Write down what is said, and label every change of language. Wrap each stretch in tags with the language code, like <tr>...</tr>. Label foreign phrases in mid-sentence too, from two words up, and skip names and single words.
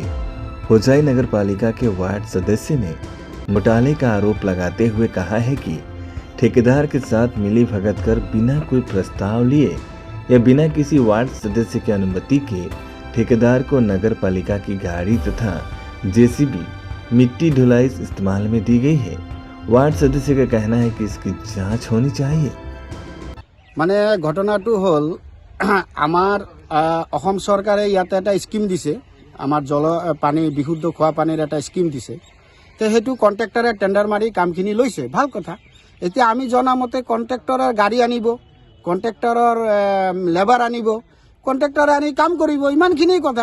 <hi>होजाई नगर पालिका के वार्ड सदस्य ने घोटाले का आरोप लगाते हुए कहा है कि ठेकेदार के साथ मिली भगत कर बिना कोई प्रस्ताव लिए या बिना किसी वार्ड सदस्य की अनुमति के ठेकेदार को नगर पालिका की गाड़ी तथा जेसीबी मिट्टी ढुलाई इस्तेमाल में दी गई है। वार्ड सदस्य का कहना है कि इसकी जांच होनी चाहिए।</hi> <as>মানে ঘটনাটো হল আমার অসম চৰকাৰে ইয়াতে এটা স্কিম দিছে, আমাৰ পানী বিশুদ্ধ খোৱা পানীৰ এটা স্কিম দিছে। তো সেইটো কন্ট্ৰাক্টৰে টেন্ডাৰ মাৰি কামখিনি লৈছে, ভাল কথা। এতিয়া আমি জনামতে কন্ট্ৰাক্টৰৰ গাড়ী আনিব, কন্ট্ৰাক্টৰৰ লেবাৰ আনিব, কন্ট্ৰাক্টৰে আনি কাম কৰিব, ইমানখিনি কথা।</as>